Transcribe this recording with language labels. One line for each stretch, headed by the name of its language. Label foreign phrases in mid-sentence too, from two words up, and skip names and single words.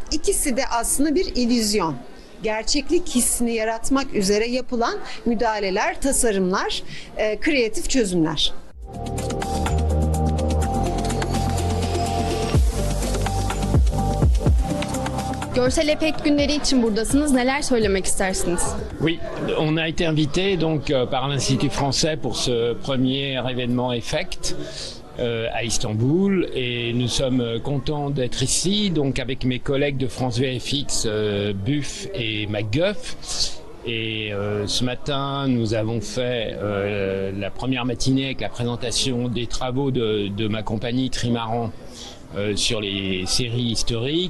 Turkish: İkisi de aslında bir illüzyon. Gerçeklik hissini yaratmak üzere yapılan müdahaleler, tasarımlar, kreatif çözümler. Görsel Efekt Günleri için buradasınız. Neler söylemek istersiniz?
French: Oui, on a été invité donc par l'Institut français pour ce premier événement Effect à Istanbul et nous sommes contents d'être ici donc avec mes collègues de France VFX, Buff et MacGuff. Et ce matin, nous avons fait la première matinée avec la présentation des travaux de ma compagnie Trimaran sur les séries historiques.